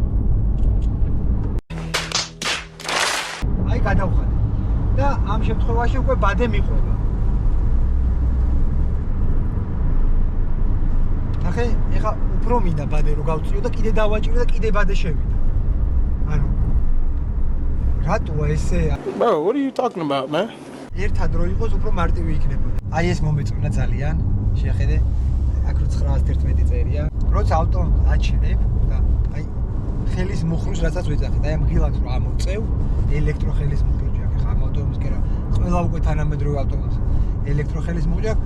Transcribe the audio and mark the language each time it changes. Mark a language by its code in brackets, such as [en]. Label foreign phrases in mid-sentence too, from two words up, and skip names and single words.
[ka] აი გადავხადე. და ამ შემთხვევაში უკვე ბადე მიყვება. ნახე, ეხა უფრო მინდა ბადე რო გავწიო და კიდე დავაჭირო და კიდე ბადე შევიდა. ანუ რატოა ესე? [en] Bro, what are you talking about, man? [ka] ერთად რო იყოს უფრო მარტივი იქნებოდა. აი ეს მომეწონა ძალიან. შეახედე, აქ რო 911 წერია. როცა ავტომობილს აჩინებ და აი ხელის მუხლუს რასაც ვეძახით, აი ამ ღილაკს რო ამოწევ, ელექტროხელის მუხლუს აქვს. ხა ამ ავტომობილს კი რა, ყველა უკვე თანამედროვე ავტომობილს ელექტროხელის მუხლუს აქვს.